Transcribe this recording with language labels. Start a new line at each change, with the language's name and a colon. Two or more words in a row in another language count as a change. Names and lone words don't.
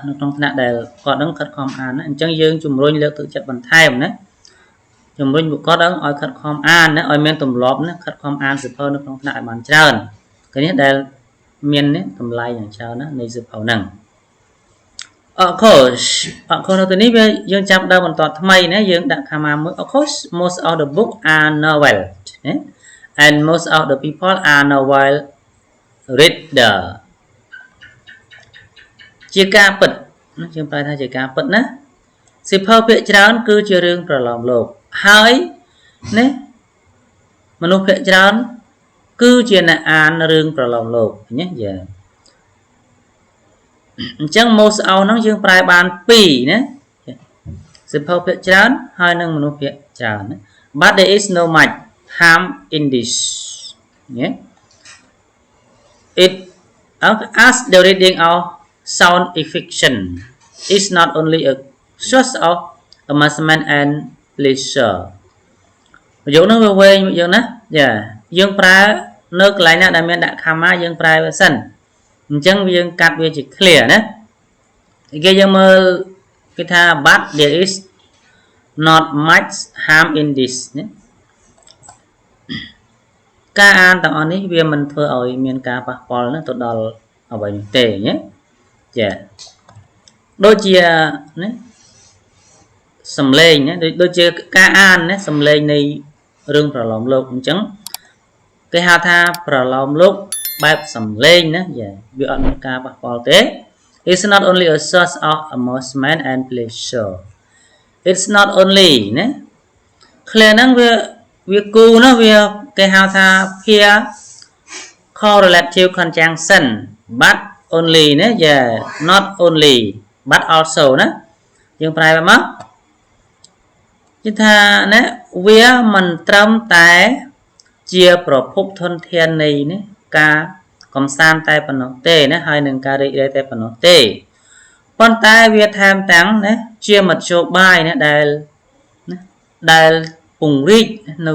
Khmer: នៅក្នុងថ្នាក់ដែលគាត់នឹងខិតខំអានណាអញ្ចឹងយើងជំរុញលើកទឹកចិត្តបន្ថែមណាជំរុញពួកគាត់ឲ្យខិតខំអានណាឲ្យមានទម្លាប់ណាខិតខំអានសៀវភៅនៅក្នុងថ្នាក់ឲ្យបានច្រើនគឺនេះដែលមានតម្លៃយ៉ាងច្រើនណានៃសៀវភៅហ្នឹង
English: Of course
Khmer: នៅទីនេះវាយើងចាប់ដើមបន្តថ្មីណាយើងដាក់ខាម៉ាមួយ
English: Of course most of the book are novel
Khmer: ណា
English: and most of the people are novel reader
Khmer: ជាការពិតណាយើងប្រែថាជាការពិតណាសៀវភៅភាគច្រើនគឺជារឿងប្រឡំលោកហើយណាមនុស្សភាគច្រើនគឺជាអ្នកអានរឿងប្រឡំលោកញ៉េយ៉ា អញ្ចឹង
English: most of
Khmer: ហ្នឹងយើងប្រែបាន2ណាសៀវភៅភាគច្រើនហើយនឹងមនុស្សភាគច្រើនណា
English: but there is no much harm in this ញ៉េ it as the reading of sound fiction is not only a source of amusement and pleasure
Khmer: ប្រយោគហ្នឹងវាវែងយើងណាយ៉ាយើងប្រើនៅកន្លែងណាដែលមានដាក់ comma យើងប្រើវាសិនអញ្ចឹងយើងកាត់វាជា clear ណាគេយើងមើលគេថា
English: but there is not much harm in this
Khmer: ណា ការអានទាំងអស់នេះវាមិនធ្វើឲ្យមានការប៉ះពាល់ណាទៅដល់អ្វីនោះទេណាចាដូចជាណាសំឡេងណាដូចជាការអានណាសំឡេងនៃរឿងប្រឡំលោកអញ្ចឹងគេហៅថាប្រឡំលោកបែបសំឡេងណាចាវាអត់មានការប៉ះពាល់ទេ
English: It's not only a source of amusement and pleasure It's not only ណា clear
Khmer: ហ្នឹងវាគូណាវាគេហៅថា
English: pair correlative conjunction but only ណា yeah not only but also
Khmer: ណាយើងប្រែមក គឺថាណាវាមិនត្រឹមតែជាប្រភពធនធាននៃណាការកំសាន្តតែប៉ុណ្ណោះទេណាហើយនឹង ការរីករាយតែប៉ុណ្ណោះទេប៉ុន្តែវាថែមទាំងណាជាមធ្យោបាយណាដែលពង្រីកនៅ